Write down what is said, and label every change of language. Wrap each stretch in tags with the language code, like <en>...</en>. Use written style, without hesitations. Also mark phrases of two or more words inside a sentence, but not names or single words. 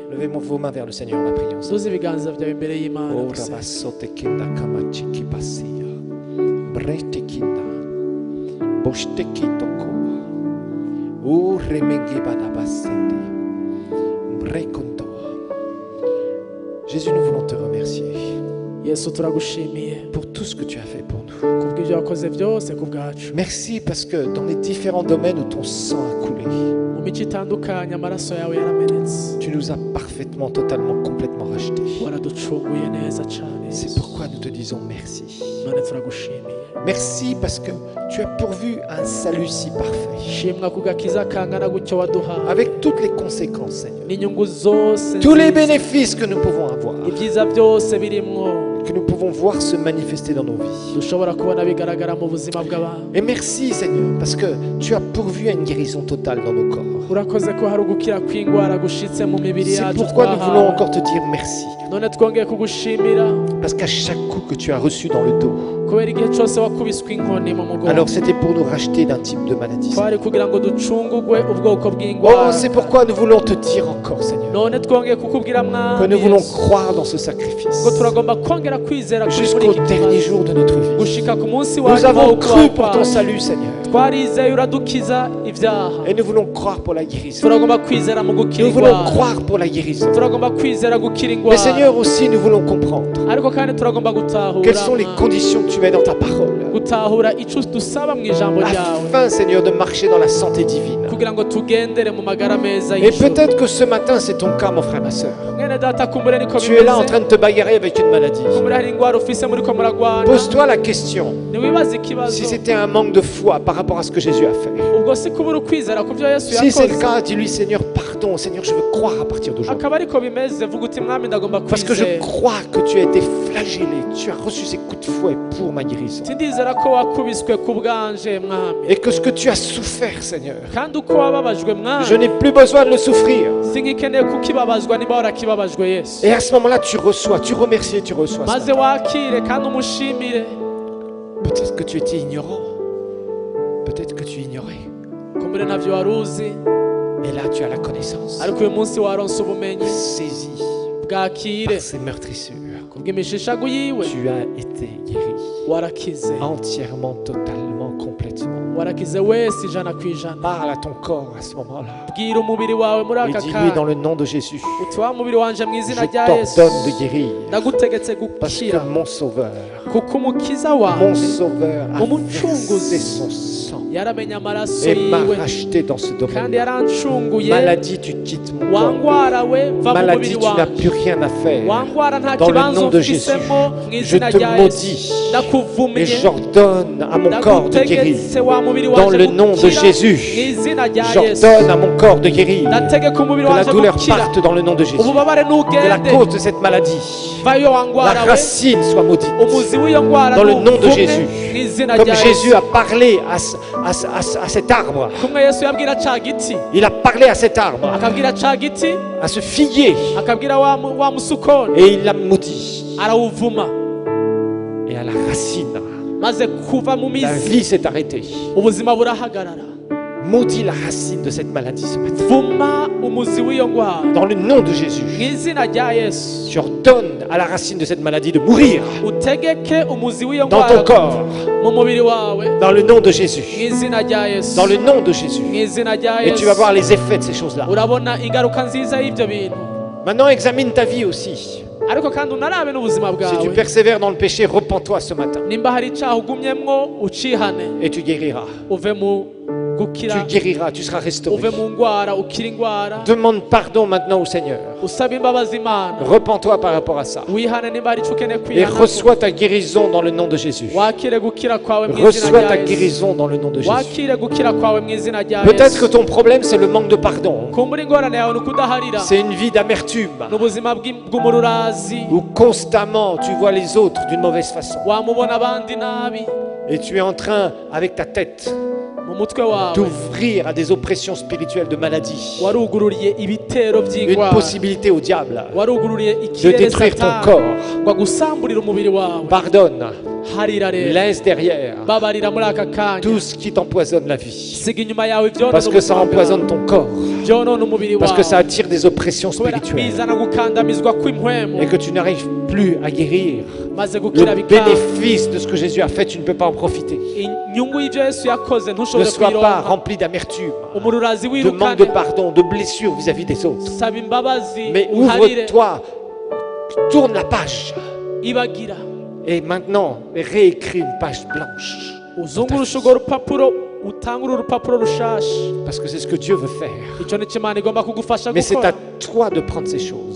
<fr>Levez vos mains vers le Seigneur, la prière.</fr> <rn>Duze ibiganza vyawe imbere y'Imana. Oh, dusenge. rabasote kenda kamachiki pasia. Brete kinda. Boshte kitoko. Oh, remenge badabasende. Brekondo.</rn> <fr>Jésus, nous voulons te remercier</fr> <rn>Yesu turagushimiye</rn> <fr>pour tout ce que tu as fait pour nous.</fr> <rn>kubw'ivyo wakoze vyose ku bwacu.</rn> <fr>Merci parce que dans les différents domaines où ton sang a coulé,</fr> <rn>Mu mico itandukanye amaraso yawe yaramenetse.</rn> <fr>tu nous as parfaitement, totalement, complètement rachetés.</fr> <rn>Waraducunguye neza cane.</rn> <fr>C'est pourquoi nous te disons merci.</fr> <rn>None turagushimiye.</rn> <fr>Merci parce que tu as pourvu un salut si parfait,</fr> <rn>Shimwa ku gakiza kangana gutyo waduhaye.</rn> <fr>avec toutes les conséquences, Seigneur.</fr> <rn>N'inyungu zose</rn> <fr>Tous les</fr> <rn>nziza.</rn> <fr>bénéfices que nous pouvons avoir,</fr> <rn>Ibyiza byose birimwo</rn> <fr>que nous pouvons voir se manifester dans nos vies.</fr> <rn>dushobora kubona bigaragara mu buzima bw'abantu.</rn> <fr>Et merci, Seigneur, parce que tu as pourvu à une guérison totale dans nos corps.</fr> <rn>Urakoze ko hari ugukira kw'ingwara gushitse mu mibiri</rn> <fr>C'est</fr> <rn>yacu</rn> <fr>pourquoi nous voulons</fr> <rn>twahawe.</rn> <fr>encore te dire merci.</fr> <rn>None twongeye kugushimira</rn> <fr>Parce qu'à chaque coup que tu as reçu dans le dos,</fr> <rn>kubera igihe cyose wakubiswe inkoni mu mugongo.</rn> <fr>alors c'était pour nous racheter d'un type de maladie.</fr> <rn>Twari kugira ngo ducungugwe ubwoko Oh, bw'ingwara.</rn> <fr>c'est pourquoi nous voulons te dire encore, Seigneur,</fr> <rn>None twongeye kukubwira</rn> <fr>que</fr> <rn>mwami</rn> <fr>nous voulons</fr> <rn>Yesu,</rn> <fr>croire dans ce sacrifice</fr> <rn>ngo turagomba kongera kwizera kuri muri</rn> <fr>jusqu'au</fr> <rn>iki</rn> <fr>dernier</fr> <rn>kibazo</rn> <fr>jour de notre vie.</fr> <rn>gushika ku munsi</rn> <fr>Nous</fr> <rn>wa nyuma</rn> <fr>avons</fr> <rn>wo</rn> <fr>cru</fr> <rn>kubaho</rn> <fr>pour ton</fr> <rn>kwacu.</rn> <fr>salut, Seigneur,</fr> <rn>Twarizeye uradukiza ibyaha.</rn> <fr>et nous voulons croire pour la guérison.</fr> <rn>Turagomba kwizera mu gukira</rn> <fr>Nous voulons</fr> <rn>ingwara.</rn> <fr>croire pour la guérison.</fr> <rn>Turagomba kwizera gukira</rn> <fr>Mais</fr> <rn>ingwara.</rn> <fr>Seigneur, aussi, nous voulons comprendre</fr> <rn>Ariko kandi turagomba gutahura</rn> <fr>quelles sont les</fr> <rn>mwami.</rn> <fr>conditions que tu mets dans ta parole,</fr> <rn>Gutahura ico dusaba mu ijambo ryawe</rn> <fr>afin, Seigneur, de marcher dans la santé divine.</fr> <rn>kugira ngo tugendere mu magara meza</rn> <fr>Et</fr> <rn>y'ijuru.</rn> <fr>peut-être que ce matin, c'est ton cas, mon frère, ma soeur.</fr> <rn>Mwene data kumbure niko</rn> <fr>Tu es là en</fr> <rn>bimeze.</rn> <fr>train de te bagarrer avec une maladie.</fr> <rn>Kumbure hari ingwara ufise muriko muragwana.</rn> <fr>Pose-toi la question</fr> <rn>Ntiwibaze ikibazo.</rn> <fr>si c'était un manque de foi par rapport à ce que Jésus a fait.</fr> <rn>Ubwo si kubura ukwizera ku byo Yesu</rn> <fr>Si c'est le</fr> <rn>yakoze.</rn> <fr>cas, dis-lui, Seigneur, pardon, Seigneur, je veux croire à partir d'aujourd'hui.</fr> <rn>Akaba ariko bimeze vuga uti mwami ndagomba</rn> <fr>Parce que je</fr> <rn>kwizera.</rn> <fr>crois que tu as été flagellé, tu as reçu ces coups de fouet pour ma guérison.</fr> <rn>Sindizera ko wakubiswe ku bwanje mwami.</rn> <fr>Et que ce que tu as souffert, Seigneur,</fr> <rn>Kandi uko wababajwe</rn> <fr>je</fr> <rn>mwami.</rn> <fr>n'ai plus besoin de le souffrir.</fr> <rn>Singikeneye kukibabazwa niba warakibabajwe Yesu.</rn> <fr>Et à ce moment-là, tu reçois, tu remercies et tu reçois. ce</fr> <rn>Maze</rn> <fr>matin.</fr> <rn>wakire kandi umushimire.</rn> <fr>Peut-être que tu étais ignorant. Peut-être que tu ignorais.</fr> <rn>Kumbure ntavyo wari uzi.</rn> <fr>Et là, tu as la connaissance.</fr> <rn>Ariko uyu munsi waronse ubumenyi</rn> <fr>Saisi</fr> <rn>bwakire</rn> <fr>par ces meurtrissures.</fr> <rn>kubw'imishishago yiwe</rn> <fr>Tu as été guéri.</fr> <rn>warakize</rn> <fr>Entièrement, totalement, complètement.</fr> <rn>warakize wese ijana ku ijana.</rn> <fr>Parle à ton corps à ce moment-là.</fr> <rn>Bwira umubiri wawe muri</rn> <fr>Et</fr> <rn>aka</rn> <fr>dis-lui dans</fr> <rn>kanya</rn> <fr>le nom de Jésus,</fr> <rn>uti wa mubiri wanje mu</rn> <fr>je</fr> <rn>izina rya Yesu</rn> <fr>t'ordonne de guérir.</fr> <rn>ndagutegetse</rn> <fr>Parce que</fr> <rn>gukira</rn> <fr>mon Sauveur,</fr> <rn>kuko umukiza</rn> <fr>mon</fr> <rn>wawe</rn> <fr>Sauveur a</fr> <rn>Umucunguzi.</rn> <fr>versé son sang</fr> <rn>yaramenye amaraso</rn> <fr>et m'a</fr> <rn>yiwe</rn> <fr>racheté dans ce</fr> <rn>kandi</rn> <fr>domaine.</fr> <rn>yarancunguye.</rn> <fr>Maladie, tu quittes mon corps.</fr> <rn>wangwara we va mu</rn> <fr>Maladie,</fr> <rn>mubiri</rn> <fr>tu n'as</fr> <rn>wawe</rn> <fr>plus rien à faire.</fr> <rn>wangwara nta</rn> <fr>Dans le</fr> <rn>kibanza</rn> <fr>nom de Jésus,</fr> <rn>ufisemo mu</rn> <fr>je</fr> <rn>izina</rn> <fr>te</fr> <rn>rya Yesu</rn> <fr>maudis et</fr> <rn>ndakuvumiye</rn> <fr>j'ordonne à mon corps de guérir.</fr> <rn>ndagutegetse wa mubiri</rn> <fr>Dans</fr> <rn>wanje</rn> <fr>le nom de</fr> <rn>gukira</rn> <fr>Jésus,</fr> <rn>mu izina rya Yesu</rn> <fr>j'ordonne à mon corps de guérir.</fr> <rn>ndategeka umubiri</rn> <fr>Que la</fr> <rn>wanje</rn> <fr>douleur</fr> <rn>gukira</rn> <fr>parte dans le nom de Jésus.</fr> <rn>ububabare</rn> <fr>Que la</fr> <rn>ntugende</rn> <fr>cause de cette maladie,</fr> <rn>vayo</rn> <fr>la</fr> <rn>wangwara we</rn> <fr>racine soit maudite.</fr> <rn>umuzi w'iyo ngwara</rn> <fr>Dans le nom de</fr> <rn>ntuvumwe</rn> <fr>Jésus.</fr> <rn>mu izina</rn> <fr>Comme</fr> <rn>rya Jésus Yesu</rn> <fr>a parlé à cet arbre,</fr> <rn>kumwe Yesu yabwira ca giti</rn> <fr>il a parlé à cet arbre,</fr> <rn>akabwira ca giti</rn> <fr>à ce figuier,</fr> <rn>akabwira wa musukoni</rn> <fr>et il l'a maudit.</fr> <rn>arawuvuma</rn> <fr>Et à la racine,</fr> <rn>maze kuva mu</rn> <fr>la</fr> <rn>mizi</rn> <fr>vie s'est arrêtée.</fr> <rn>ubuzima burahagarara.</rn> <fr>Maudit la racine de cette maladie ce matin.</fr> <rn>Vuma umuzi w'iyo ngwara</rn> <fr>Dans le nom de</fr> <rn>mu</rn> <fr>Jésus,</fr> <rn>izina rya Yesu</rn> <fr>j'ordonne à la racine de cette maladie de mourir</fr> <rn>utegeke umuzi w'iyo</rn> <fr>dans ton</fr> <rn>ngwara</rn> <fr>corps.</fr> <rn>mu mubiri wawe</rn> <fr>Dans le nom de</fr> <rn>mu</rn> <fr>Jésus.</fr> <rn>izina rya Yesu</rn> <fr>Dans le nom de Jésus.</fr> <rn>mu izina rya</rn> <fr>Et tu vas</fr> <rn>Yesu</rn> <fr>voir les effets de ces choses-là.</fr> <rn>urabona ingaruka nziza y'ibyo bintu.</rn> <fr>Maintenant, examine ta vie aussi.</fr> <rn>Ariko kandi unarabe n'ubuzima</rn> <fr>Si tu</fr> <rn>bwawe</rn> <fr>persévères dans le péché, repens-toi ce matin</fr> <rn>nimba hari icaha ugumyemwo ucihane</rn> <fr>et tu guériras.</fr> <rn>uve mu gukira</rn> <fr>tu guériras, tu seras restauré.</fr> <rn>uve mu ngwara ukira ingwara</rn> <fr>Demande pardon maintenant au Seigneur.</fr> <rn>usaba imbabazi Imana</rn> <fr>Repends-toi par rapport à ça.</fr> <rn>wihane nimba hari ico ukeneye</rn> <fr>Et</fr> <rn>kwihana</rn> <fr>reçois ta guérison dans le nom de Jésus.</fr> <rn>wakire gukira kwawe mu izina</rn> <fr>Reçois</fr> <rn>rya</rn> <fr>ta</fr> <rn>Yesu</rn> <fr>guérison dans le nom de Jésus.</fr> <rn>wakire gukira kwawe mu izina rya</rn> <fr>Peut-être que</fr> <rn>Yesu</rn> <fr>ton problème, c'est le manque de pardon.</fr> <rn>kumbura ingorane yawe ni ukudaharira</rn> <fr>C'est une vie d'amertume.</fr> <rn>n'ubuzima bw'umururazi</rn> <fr>Où constamment tu vois les autres d'une mauvaise façon.</fr> <rn>wamubona abandi nabi</rn> <fr>Et tu es en train, avec ta tête,</fr> <rn>mu mutwe wawe</rn> <fr>d'ouvrir à des oppressions spirituelles de maladie.</fr> <rn>warugururiye ibitero</rn> <fr>Une</fr> <rn>by'ingwara</rn> <fr>possibilité au diable</fr> <rn>warugururiye</rn> <fr>de</fr> <rn>ikirere</rn> <fr>détruire ton</fr> <rn>satani</rn> <fr>corps.</fr> <rn>ngo agusamburire umubiri wawe</rn> <fr>Pardonne,</fr> <rn>harira rero</rn> <fr>laisse derrière</fr> <rn>babarira muri aka kanya</rn> <fr>tout ce qui t'empoisonne la vie.</fr> <rn>siga inyuma yawe</rn> <fr>Parce que ça empoisonne ton corps.</fr> <rn>byonona umubiri</rn> <fr>Parce que ça</fr> <rn>wawe</rn> <fr>attire des oppressions</fr> <rn>kubera</rn> <fr>spirituelles.</fr> <rn>bizana gukandamizwa kw'impwemu</rn> <fr>Et que tu n'arrives plus à guérir.</fr> <rn>maze gukira</rn> <fr>Le</fr> <rn>bikanga</rn> <fr>bénéfice de ce que Jésus a fait, tu ne peux pas en profiter.</fr> <rn>inyungu y'ibyo Yesu yakoze</rn> <fr>Ne</fr> <rn>ntushobore</rn> <fr>sois pas</fr> <rn>kuyironka</rn> <fr>rempli d'amertume,</fr> <rn>umururazi</rn> <fr>de manque</fr> <rn>wirukane</rn> <fr>de pardon, de blessures vis-à-vis des autres.</fr> <rn>saba imbabazi</rn> <fr>Mais</fr> <rn>uharire</rn> <fr>ouvre-toi, tourne la page.</fr> <rn>ibagira</rn> <fr>Et maintenant, réécris une page blanche.</fr> <rn>uzungurusha urwo rupapuro utangure urupapuro rushasha</rn> <fr>Parce que c'est ce que Dieu veut faire.</fr> <rn>icyo ni cyo Imana igomba kugufasha</rn> <fr>Mais c'est</fr> <rn>gukora</rn> <fr>à toi de prendre ces choses.</fr>